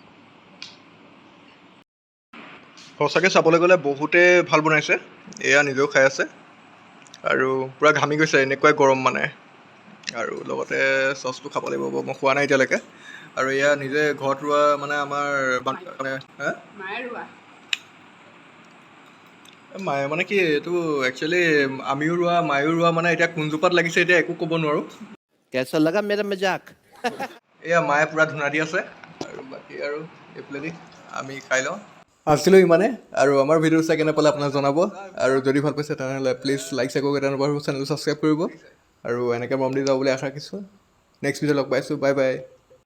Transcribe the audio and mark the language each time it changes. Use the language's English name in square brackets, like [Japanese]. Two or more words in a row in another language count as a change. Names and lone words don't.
[Assamese] সঁচাকৈ চাবলৈ গ'লে বহুতে ভাল বনাইছে এয়া নিজেও খাই আছে আৰু পূৰা ঘামি গৈছে এনেকুৱাই গৰম মানে আৰু লগতে চচটো খাব লাগিব মই খোৱা নাই এতিয়ালৈকে আৰু এয়া নিজে ঘৰত ৰোৱা মানে আমাৰ মায়ে মানে কি এইটো একচুৱেলি আমিও ৰোৱা মায়েও ৰোৱা মানে এতিয়া কোনজোপাত লাগিছে এতিয়া একো ক'ব নোৱাৰোঁ [Hindi] कैसा लगा मेरा मजाक [Assamese] এয়া মায়ে পূৰা ধূনা দি আছে আৰু বাকী আৰু এইফালেদি আমি খাই লওঁ আছিলোঁ ইমানে আৰু আমাৰ ভিডিঅ' চাই কেনে পালে আপোনাক জনাব আৰু যদি ভাল পাইছে তেনেহ'লে [English] please like [Assamese] চাই কৰিব তেনেকুৱা চেনেলটো ছাবস্ক্ৰাইব কৰিব আৰু এনেকৈ মৰম দি যাওঁ বুলি আশা ৰাখিছোঁ [English] next video' [Assamese] লগ পাইছোঁ [English] bye bye